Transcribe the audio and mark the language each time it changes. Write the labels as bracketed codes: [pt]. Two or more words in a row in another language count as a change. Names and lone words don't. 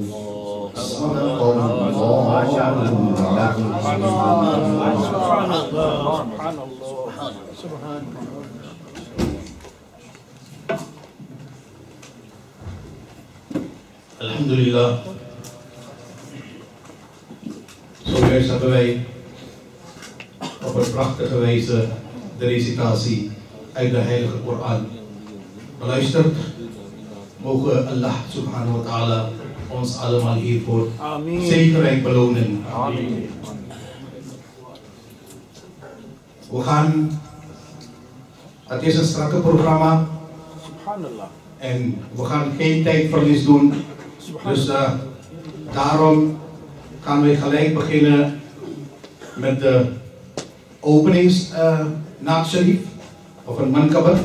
[ar] صدق الله العظيم. [nl] Alhamdulillah. Zojuist hebben wij op een prachtige wijze de recitatie uit de Heilige Koran beluisterd. Mogen Allah [ar] سبحانه وتعالى [nl] ons allemaal hiervoor zekerheid belonen. Amen. We gaan, het is een strakke programma. Subhanallah. En we gaan geen tijdverlies doen. Dus daarom gaan we gelijk beginnen met de openingsnaat sharif of een mankabat.